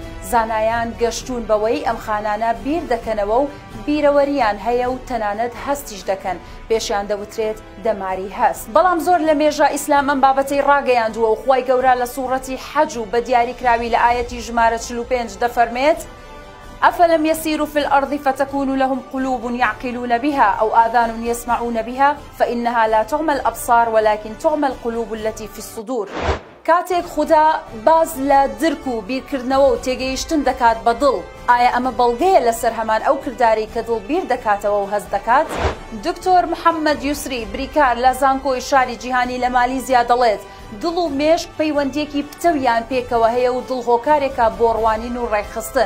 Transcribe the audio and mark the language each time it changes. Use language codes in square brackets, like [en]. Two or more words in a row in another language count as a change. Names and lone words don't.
[ckb] زانایان گەشتون بەوەی ئەم خانانە بیر دەکەنەوە و بیرەوەریان هەیە و تەنانەت هەستیش دەکەن، پێشیان دەوترێت دەماری هەست. بەڵام زۆر لە مێژە ئیسلام ئەم بابەتەی ڕاگەیاندووە و خوای گەورە لە سوورەتی حەج و بە دیاریکراوی لە ئایەتی ژمارە 45 دەفەرمێت [ar] أفلم يسيروا في الأرض فتكون لهم قلوب يعقلون بها أو آذان يسمعون بها فإنها لا تعمى الأبصار ولكن تعمى القلوب التي في الصدور. [ckb] کاتێک خوددا باز لە درک و بیرکردنەوە و تێگەیشتن دەکات بە دڵ، ئایا ئەمە بەڵگەیە لەسەر هەمان ئەو کردداری کە دڵ بیر دەکاتەوە و هەست دەکات؟ دکتۆر محەممەد یوسری بریکار لە زانکۆی شاری جیهانی لە مالیزیا دەڵێت دڵ و مێشک پەیوەندیەکی پتەویان پێکەوە هەیە و دڵ هۆکارێکە بۆ ڕوانین و ڕێکخستن.